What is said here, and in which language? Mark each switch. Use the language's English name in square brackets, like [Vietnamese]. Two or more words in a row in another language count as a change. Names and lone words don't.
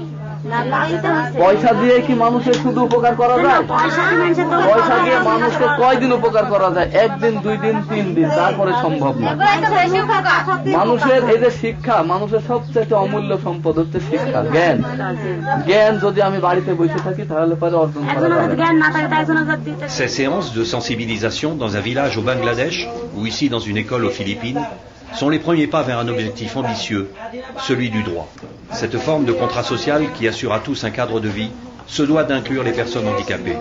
[Bangla] পয়সা দিয়ে কি মানুষের শুধু উপকার করা যায়? পয়সা দিয়ে মানুষের কয়দিন উপকার করা যায়? 1 দিন, 2 দিন, 3 দিন, তারপরে সম্ভব না। মানুষের এই যে শিক্ষা, মানুষের সবচেয়ে অমূল্য সম্পদ হচ্ছে শিক্ষা, জ্ঞান। জ্ঞান যদি আমি বাড়িতে বসে থাকি তাহলে পরে অর্জন করা যাবে। [French] Ces séances de sensibilisation dans un village au Bangladesh ou ici dans une école aux Philippines sont les premiers pas vers un objectif ambitieux, celui du droit. Cette forme de contrat social qui assure à tous un cadre de vie se doit d'inclure les personnes handicapées.